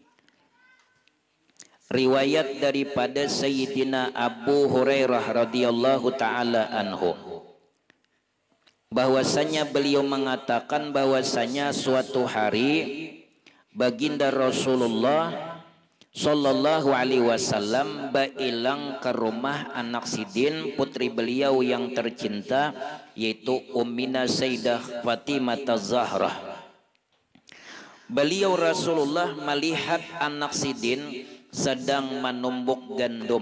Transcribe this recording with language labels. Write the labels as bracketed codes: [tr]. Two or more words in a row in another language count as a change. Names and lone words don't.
[id] riwayat daripada Sayyidina Abu Hurairah [ar] رضي الله تعالى عنه, [id] bahwasanya beliau mengatakan bahwasanya suatu hari baginda Rasulullah [ar] صلى الله عليه وسلم [id] bailang ke rumah anak Sidin, putri beliau yang tercinta, yaitu Ummina Sayyidah Fatimah Az-Zahrah. Beliau Rasulullah melihat anak Sidin sedang menumbuk gandum.